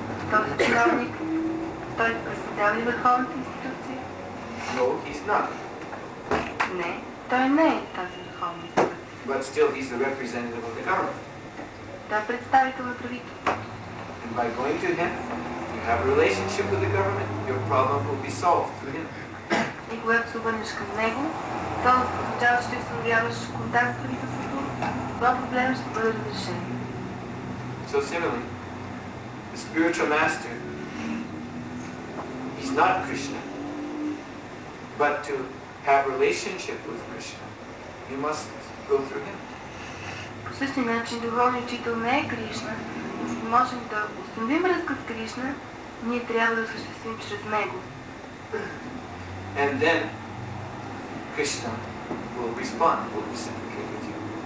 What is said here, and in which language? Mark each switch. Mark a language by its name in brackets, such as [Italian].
[Bulgarian] Този чиновник, той представлява ли върховната институция? [English] No, he's not. [Bulgarian] Не, той не е тази върховна институция. [English] But still, he's the representative of the government. [Bulgarian] Той е представител на правителството. [English] And by going to him, you have a relationship with the government, your problem will be solved through him. [Bulgarian] И когато се обърнеш към него, то означава, че установяваш контакт с правителството, това проблем ще бъде разрешен. [English] So similarly, the spiritual master, he's not Krishna, but to have relationship with Krishna, you must go through him. [Bulgarian] По същия начин, духовният учител не е Кришна, но за да можем да установим връзка с Кришна, ние трябва да осъществим чрез него. [English] And then Krishna will respond, will reciprocate with you.